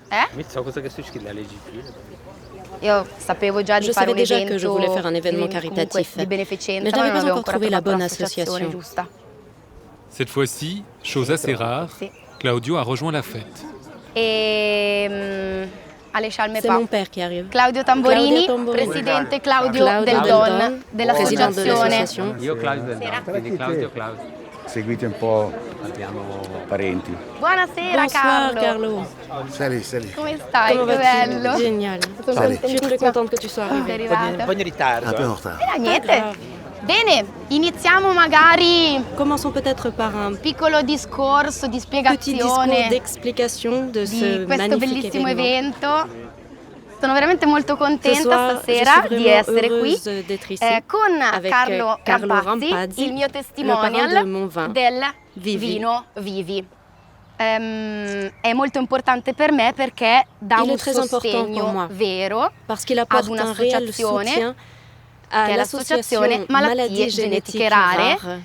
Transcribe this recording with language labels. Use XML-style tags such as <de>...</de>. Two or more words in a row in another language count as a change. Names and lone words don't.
<fr>Je savais déjà que je voulais faire un événement caritatif, mais je n'avais pas encore trouvé la bonne association. Cette fois-ci, chose assez rare, Claudio a rejoint la fête. C'est mon père qui arrive.</fr> <it>Claudio Tamborini, presidente Claudio del Don, dell'associazione. Io Claudio del Don, quindi Claudio. Seguite un po' parenti. Buonasera Carlo.</it> <fr>Salut.</fr> <it>Come stai? Che bello.</it> <fr>Génial. Je suis très contente que tu sois arrivé.</fr> <it>Un po' in ritardo. Niente. Bene, iniziamo magari.</it> <fr>Commençons peut-être par un</fr> <it>piccolo discorso di</it> <fr>petit discours</fr> <it>spiegazione</it> <fr>d'explication de ce</fr> <it>questo</it> <fr>magnifique</fr> <it>bellissimo</it> <fr>événement.</fr> <it>evento. Sono veramente molto contenta stasera di essere qui con Carlo Rampazzi, il mio testimonial del vino Vivi. È molto importante per me perché dà un sostegno vero ad un'associazione che è l'associazione Malattie Genetiche Rare.</it>